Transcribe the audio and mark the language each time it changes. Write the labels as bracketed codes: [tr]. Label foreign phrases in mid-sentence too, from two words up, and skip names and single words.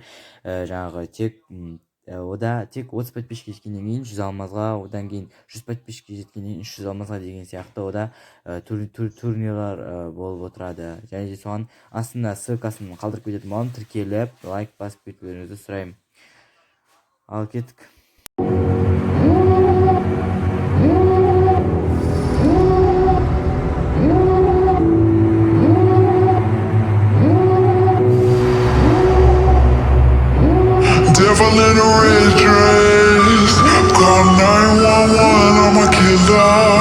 [kk] Тек 30 подписчик жеткеннен кейін 100 алмазға, одан кейін 100 подписчик жеткеннен 300 алмазға деген сияқты ода турнирлар болып отырады. Және де соған астына ссылкасын қалдырып кететін болам, тіркеліп, лайк басып кетулеріңізді сұраймын. Ал кеттік. [en] Devil in a red dress, call 911, I'm a killer.